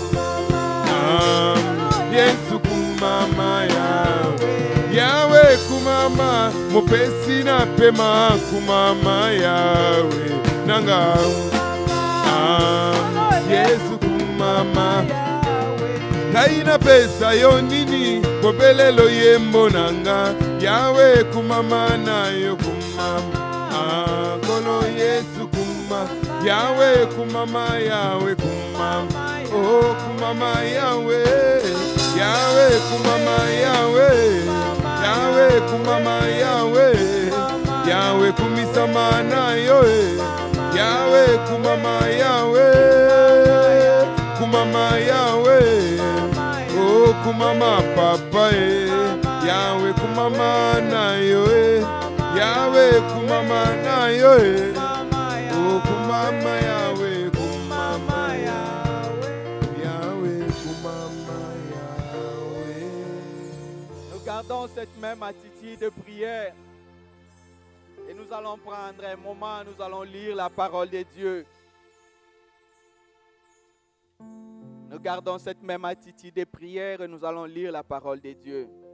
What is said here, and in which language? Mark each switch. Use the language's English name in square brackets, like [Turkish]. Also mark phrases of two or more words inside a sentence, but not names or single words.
[Lingala] Yesu kumama, Yahweh kumama, mopesi na pema kumama, Yahweh nanga, Yesu kumama, Kaina pesa yo nini kopelelo yembo nanga Yawe kumama na yo kumama Kolo Yesu kumama Yawe kumama Yawe kumama Oh kumama Yawe Yawe kumama Yawe Yawe kumama Yawe Yawe kumisama na yo Yawe kumama Yawe Kumama Yawe Oh kumama papa Yawe kumama na yo Yawe kumama na yo Oh kumama Yawe kumama Yawe kumama Yawe. [French] Nous gardons cette même attitude de prière. Et nous allons prendre un moment, nous allons lire la parole de Dieu. Nous gardons cette même attitude de prière et nous allons lire la parole de Dieu.